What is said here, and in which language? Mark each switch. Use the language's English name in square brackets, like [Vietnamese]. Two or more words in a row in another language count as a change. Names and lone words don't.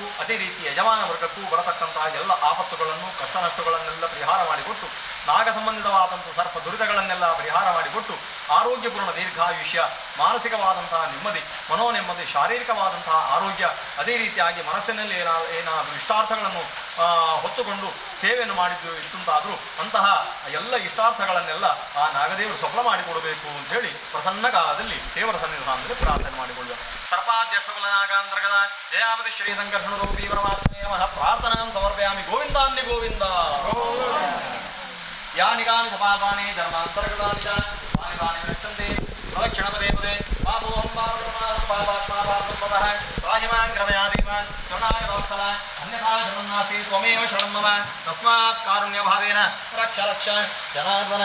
[Kannada] ಅದೇ ರೀತಿ ಯಜಮಾನ ವರ್ಗಕ್ಕೂ ಬರತಕ್ಕಂತಹ ಎಲ್ಲ ಆಪತ್ತುಗಳನ್ನು, ಕಷ್ಟ ನಷ್ಟಗಳನ್ನೆಲ್ಲ ಪರಿಹಾರ ಮಾಡಿಕೊಟ್ಟು, ನಾಗ ಸಂಬಂಧಿತವಾದಂಥ ಸರ್ಪ ದುರಿತಗಳನ್ನೆಲ್ಲ ಪರಿಹಾರ ಮಾಡಿಕೊಟ್ಟು, ಆರೋಗ್ಯಪೂರ್ಣ ದೀರ್ಘಾಯುಷ್ಯ, ಮಾನಸಿಕವಾದಂತಹ ನೆಮ್ಮದಿ, ಮನೋನೆಮ್ಮದಿ, ಶಾರೀರಿಕವಾದಂತಹ ಆರೋಗ್ಯ, ಅದೇ ರೀತಿಯಾಗಿ ಮನಸ್ಸಿನಲ್ಲಿ ಏನಾದರೂ ಇಷ್ಟಾರ್ಥಗಳನ್ನು ಹೊತ್ತುಕೊಂಡು ಸೇವೆಯನ್ನು ಮಾಡಿದ್ದು ಇತ್ತಂತಾದರೂ ಅಂತಹ ಎಲ್ಲ ಇಷ್ಟಾರ್ಥಗಳನ್ನೆಲ್ಲ ಆ ನಾಗದೇವರು ಸಫಲ ಮಾಡಿಕೊಡಬೇಕು ಅಂತ ಹೇಳಿ ಪ್ರಸನ್ನ ಕಾಲದಲ್ಲಿ ದೇವರ ಸನ್ನಿಧಾನದಲ್ಲಿ ಪ್ರಾರ್ಥನೆ ಮಾಡಿಕೊಳ್ಳುವ. [Sanskrit] ಸರ್ಪಾಧ್ಯಕ್ಷಕುಲ ನಾಗಾಂತರ್ಗತ ಜಯಾಪತಿ ಶ್ರೀ ಸಂಕರ್ಷಣ ರೂಪಿ ಪರಮಾತ್ಮೇ ನಮಃ ಪ್ರಾರ್ಥನಾಂ ಸಮರ್ಪಯಾಮಿ. ಗೋವಿಂದಾನ್ಯ ಗೋವಿಂದ. ಯಾನಿ ಕಾನಿ ಸಪಾಪಾನಿ ಧರ್ಮಾಂತರ್ಗತಾನಿ ಚ ತಾನಿ ತಾನಿ ನಷ್ಟಂತೆ ಪ್ರದಕ್ಷಿಣ ಪದೇ ಪದೇ ಪಾಪೋಹಂ ಪಾಪಾತ್ಮಾಪಾಪಂಪದಃ ರಾಹಿಮಾನ್ ಕೃಪಯಾದೀಪ ಶರಣಾಗತವತ್ಸಲ ಅನ್ಯಥಾ ಶರಣಾಸಿ ತ್ವಮೇವ ಶರಣಂ ಮಮ ತಸ್ಮಾತ್ ಕಾರುಣ್ಯಭಾವೇನ ರಕ್ಷ ರಕ್ಷ ಜನಾರ್ದನ.